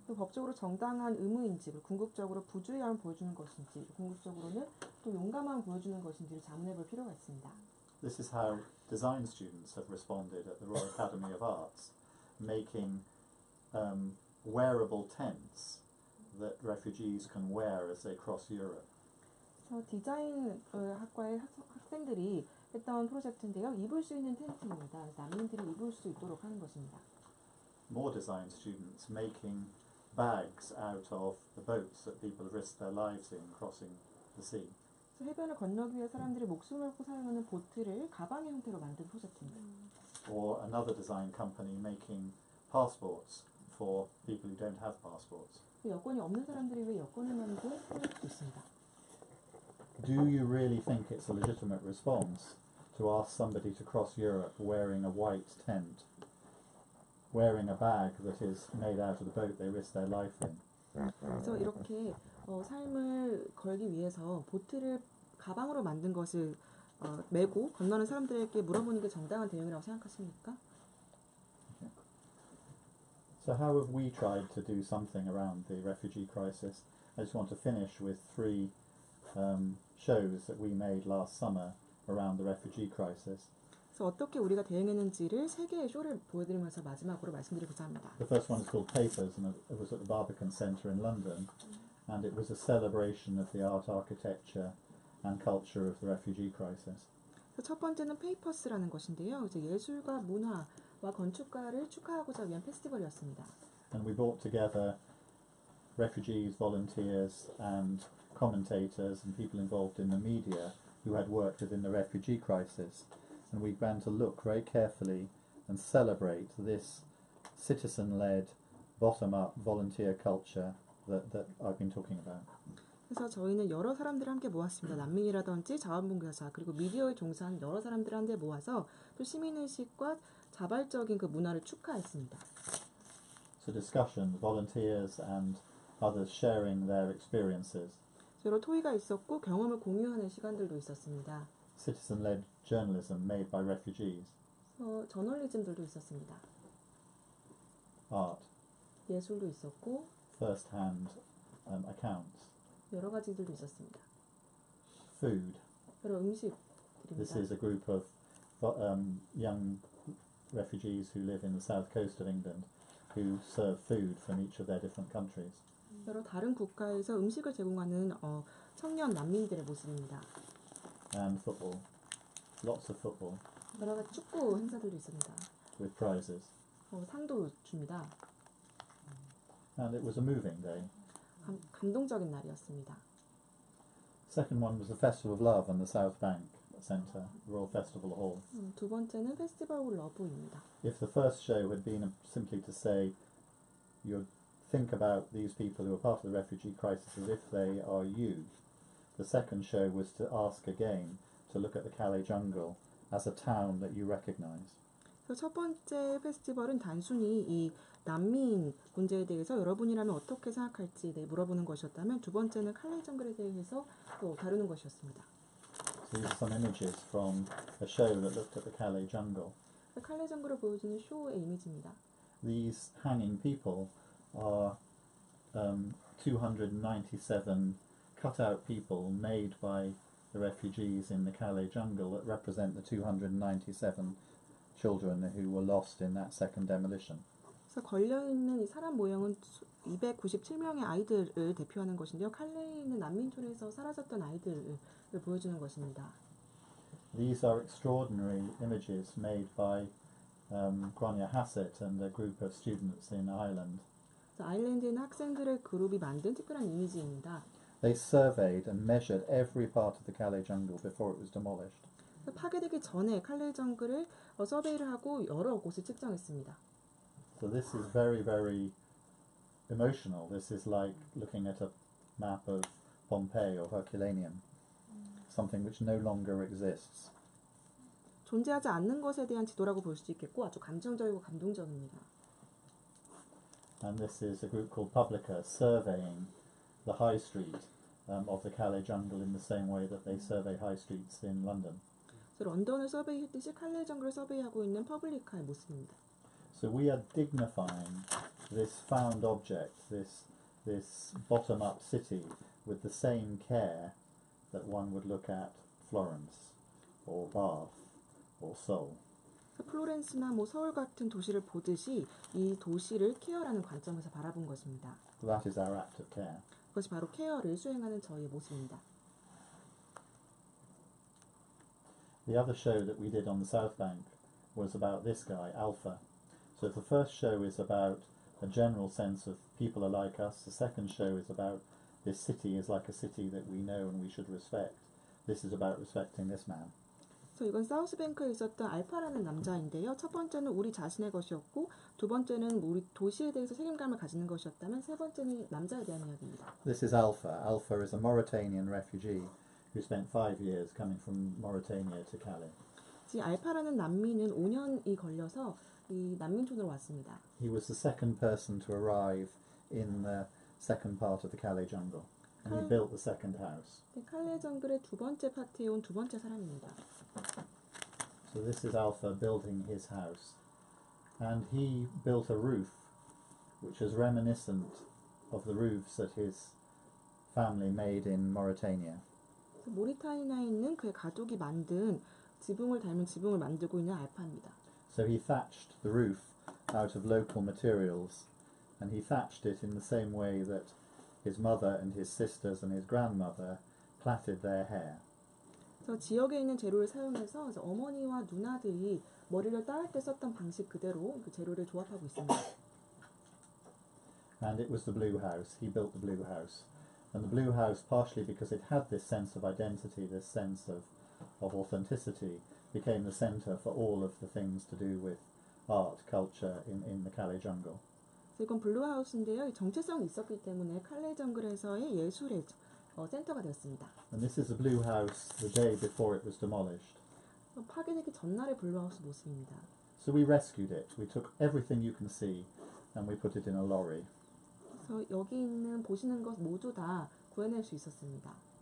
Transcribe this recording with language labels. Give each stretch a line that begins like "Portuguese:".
Korean: 또 법적으로 정당한 의무인지, 궁극적으로 부주의함을 보여주는 것인지, 궁극적으로는 또 용감함을 보여주는 것인지를 자문해볼 필요가 있습니다.
English: This is how design students have responded at the Royal Academy of Arts, making wearable tents that refugees can wear as they cross Europe.
Korean: 그래서 디자인 학과의 학생들이 했던 프로젝트인데요. 입을 수 있는 텐트입니다. 난민들이 입을 수 있도록 하는 것입니다.
English: More design students making bags out of the boats that people have risked their lives in crossing the sea.
Korean: 해변을 건너기 위해 사람들이 목숨을 걸고 사용하는 보트를 가방의 형태로 만든 프로젝트입니다.
English: Or another design company making passports for people who don't have passports.
Korean: 여권이 없는 사람들이 위해 여권을 만든 프로젝트도 있습니다.
English: Do you really think it's a legitimate response to ask somebody to cross Europe wearing a white tent, wearing a bag that is made out of the boat they risked their life in?
Korean: 그래서 이렇게 삶을 걸기 위해서 보트를 가방으로 만든 것을 메고 건너는 사람들에게 물어보는 게 정당한 대응이라고 생각하십니까?
English: So how have we tried to do something around the refugee crisis? I just want to finish with three shows that we made last summer around the refugee crisis.
Korean: 그래서 어떻게 우리가 대응했는지를 세 개의 쇼를 보여드리면서 마지막으로 말씀드리고자 합니다.
English: The first one is called Papers, and it was at the Barbican Centre in London, and it was a celebration of the art, architecture, and culture of the refugee crisis.
Korean: 첫 번째는 페이퍼스라는 것인데요. 이제 예술과 문화와 건축가를 축하하고자 위한 페스티벌이었습니다.
English: And we brought together refugees, volunteers, and commentators, and people involved in the media who had worked within the refugee crisis. And we began to look very carefully and celebrate this citizen-led, bottom-up volunteer culture that I've been talking about.
Korean: 그래서 저희는 여러 사람들을 함께 모았습니다. 난민이라든지 자원봉사자 그리고 미디어에 종사한 여러 사람들을 함께 모아서 또 시민의식과 자발적인 그 문화를 축하했습니다.
English: So discussion, volunteers and others sharing their experiences.
Korean: 여러 토의가 있었고 경험을 공유하는 시간들도 있었습니다.
English: Citizen-led journalism made by refugees.
Korean: 저널리즘들도 있었습니다.
English: Art.
Korean: 예술도 있었고
English: First-hand accounts.
Korean: 여러 가지들도 있었습니다.
English: Food.
Korean: 여러 음식들입니다.
English: This is a group of young refugees who live in the south coast of England who serve food from each of their different countries.
Korean: 여러 다른 국가에서 음식을 제공하는 청년 난민들의 모습입니다.
English: And football. Lots of football.
Korean: 여러 가지 축구 행사들도 있습니다.
English: With prizes.
Korean: 상도 줍니다.
English: And it was a moving day.
Korean: 감동적인 날이었습니다.
English: Second one was the Festival of Love on the South Bank Centre, Royal Festival Hall.
Korean: 두 번째는 페스티벌 올 러브입니다.
English: If the first show had been simply to say, you think about these people who are part of the refugee crisis as if they are you, the second show was to ask again to look at the Calais jungle as a town that you recognise.
Korean: 첫 번째 페스티벌은 단순히 이 난민 문제에 대해서 여러분이라면 어떻게 생각할지 물어보는 것이었다면 두 번째는 칼레 정글에 대해서 또 다루는 것이었습니다.
English: So these are some images from a show that looked at the Calais jungle.
Korean: 칼레 정글을 보여주는 쇼의 이미지입니다.
English: These hanging people are 297 cut-out people made by the refugees in the Calais jungle that represent the 297 children who were lost in that second demolition.
Korean: 그래서 걸려있는 이 사람 모형은 297명의 아이들을 대표하는 것인데요. 칼레에 있는 난민촌에서 사라졌던 아이들을 보여주는 것입니다.
English: These are extraordinary images made by Grania Hassett and a group of students in Ireland.
Korean: 아일랜드에 있는 학생들의 그룹이 만든 특별한 이미지입니다.
English: They surveyed and measured every part of the Calais jungle before it was demolished.
Korean: 파괴되기 전에 칼레 정글을 서베이를 하고 여러 곳을 측정했습니다.
English: So this is very, very emotional. This is like looking at a map of Pompeii or Herculaneum, something which no longer exists.
Korean: 존재하지 않는 것에 대한 지도라고 볼 수 있겠고 아주 감정적이고 감동적입니다.
English: And this is a group called Publica surveying the high street of the Calais jungle in the same way that they survey high streets in London.
Korean: 런던을 서베이했듯이 칼레 정글을 서베이하고 있는 퍼블리카의 모습입니다.
English: So we are dignifying this found object, this bottom-up city, with the same care that one would look at Florence, or Bath, or Seoul.
Korean: 플로렌스나 서울 같은 도시를 보듯이 이 도시를 케어라는 관점에서 바라본 것입니다.
English: That is our act of care.
Korean: 그것이 바로 케어를 수행하는 저희의 모습입니다.
English: The other show that we did on the South Bank was about this guy, Alpha. So the first show is about a general sense of people are like us. The second show is about this city is like a city that we know and we should respect. This is about respecting this man.
Korean: 그래서 이건 사우스뱅크에 있었던 알파라는 남자인데요. 첫 번째는 우리 자신의 것이었고 두 번째는 우리 도시에 대해서 책임감을 가지는 것이었다면 세 번째는 남자에 대한 이야기입니다.
English: This is Alpha. Alpha is a Mauritanian refugee who spent 5 years coming from Mauritania to Calais.
Korean: 이 알파라는 난민은 5년이 걸려서 이 난민촌으로 왔습니다.
English: He was the second person to arrive in the second part of the Calais jungle. And he built the second house.
Korean: 칼레 정글의 두 번째 파트에 온 두 번째 사람입니다.
English: So this is Alpha building his house. And he built a roof which is reminiscent of the roofs that his family made in Mauritania.
Korean: 모리타니아에 있는 그의 가족이 만든 지붕을 닮은 지붕을 만들고 있는 알파입니다.
English: So he thatched the roof out of local materials, and he thatched it in the same way that his mother and his sisters and his grandmother plaited their hair.
Korean: 그래서 지역에 있는 재료를 사용해서 어머니와 누나들이 머리를 따을 때 썼던 방식 그대로 그 재료를 조합하고 있습니다.
English: And it was the blue house. He built the blue house. And the blue house, partially because it had this sense of identity, this sense of authenticity, became the centre for all of the things to do with art, culture in the Calais jungle.
Korean: 이건 블루하우스인데요. 정체성이 있었기 때문에 칼레 정글에서의 예술의 센터가 되었습니다.
English: And this is the blue house the day before it was demolished.
Korean: 파괴되기 전날의 블루하우스 모습입니다.
English: So we rescued it. We took everything you can see and we put it in a lorry.
Korean: 그래서 여기 있는 보시는 것 모두 다 구해낼 수 있었습니다.